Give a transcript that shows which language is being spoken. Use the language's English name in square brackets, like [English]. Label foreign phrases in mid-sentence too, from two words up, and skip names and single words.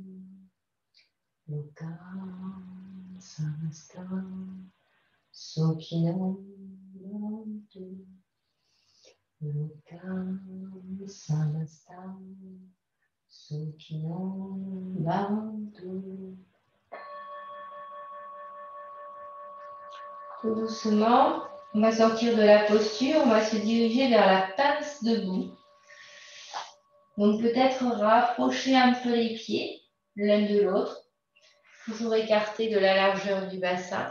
[Sanskrit] लोकम् समस्त सुखिनो भवन्तु. लोकम् समस्त सुखिनो भवन्तु. [French] Tout doucement, on va sortir de la posture, on va se diriger vers la pince debout. Donc peut-être rapprocher un peu les pieds l'un de l'autre, toujours écartés de la largeur du bassin.